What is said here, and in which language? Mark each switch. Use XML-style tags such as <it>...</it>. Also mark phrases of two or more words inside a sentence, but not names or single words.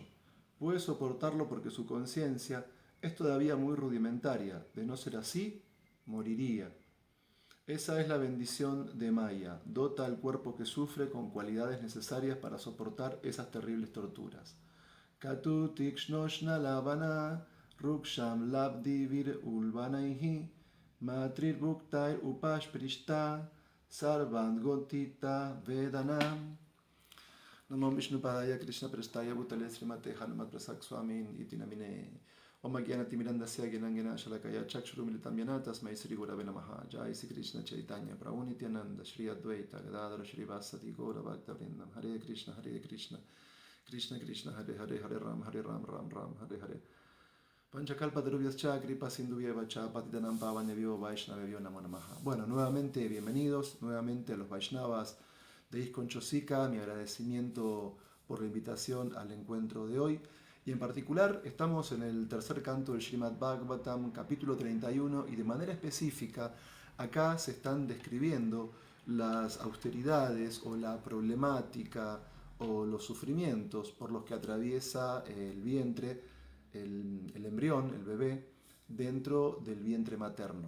<es>Puede soportarlo porque su conciencia es todavía muy rudimentaria. De no ser así, moriría. Esa es la bendición de Maya. Dota al cuerpo que sufre con cualidades necesarias para soportar esas terribles torturas.</es> <sa>Katu tikshnoshna lavana ruksham labdivir ulvanaihi matrir bhuktair upashprishta sarvan gotita vedanam. Namo Vishnu Padaya Krishna Prestaya Bhutale Srimate Hanumat Prasak Swamin Iti Namine Om Agyanati Mirandasya Gyanangena Shalakaya Chakshurumilitam Yana Tasmai Sri Gurave Namaha Jai Sri Krishna Chaitanya Prabhu Nityananda Shri Advaita Gadadara Shri Vasati Gaura Bhakta Vrindam Hare Krishna Krishna Krishna Hare Hare Hare Ram Ram Ram Hare Hare Panchakalpa Darubhyascha Kripa Sindhuvyavacha Patitanam Pavanebhyo Vaishnavebhyo Namo Namaha.</sa> <es>Bueno, nuevamente bienvenidos, nuevamente a los Vaishnavas de ISKCON CHOSIKA, mi agradecimiento por la invitación al encuentro de hoy. Y en particular estamos en el tercer canto del Srimad Bhagavatam, capítulo 31, y de manera específica acá se están describiendo las austeridades o la problemática o los sufrimientos por los que atraviesa el vientre, el embrión, el bebé, dentro del vientre materno.</es>